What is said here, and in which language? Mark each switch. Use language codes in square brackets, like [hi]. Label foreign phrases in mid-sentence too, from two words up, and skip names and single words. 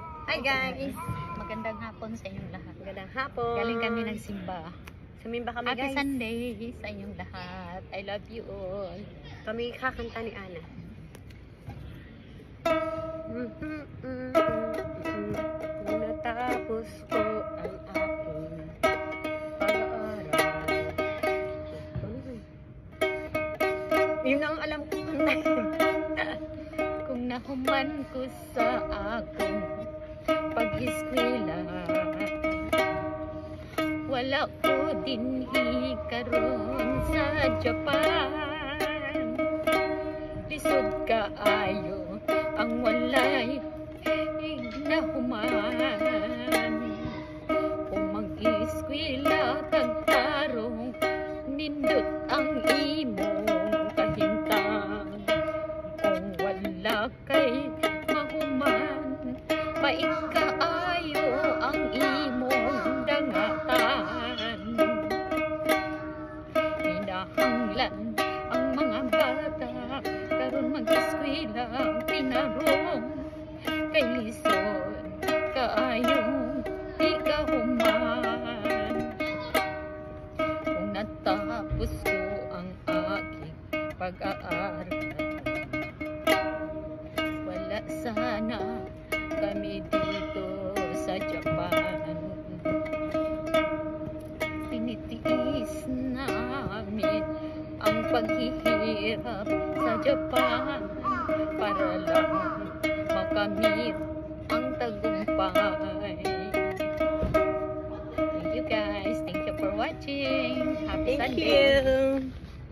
[en] Hi guys! [tl] Magandang hapon sa inyong lahat. Magandang hapon. Galing kami nagsimba. Sumimba kami [en] Happy guys. [tl] Sunday sa inyong lahat. [en] I love you all. [tl] Kami kakanta ni Ana. Natapos ko ang aking pag-aaral. Yun ang alam ko kantahin. [ceb] Kung nahuman ko sa akong pag-eskwela, wala ko din hikaroon sa Japan. Lisod kaayo ang walay ignahuman. Kung mag-eskwela tagtarong, nindot ang imong kahintang. Kung wala kay mahuman, mait kaayo ang imong dangatan. Hinahanglan ang mga bata karon mag-eskwela pinarong, kay lisod kaayong di kahuman. [tl] Kung natapos ko ang aking pag-aaral, wala sana kami dito sa Japan. Tinitiis namin ang paghihirap sa Japan para lang makamit ang tagumpay. [en] Thank you guys. Thank you for watching. Happy Thank Sunday. you.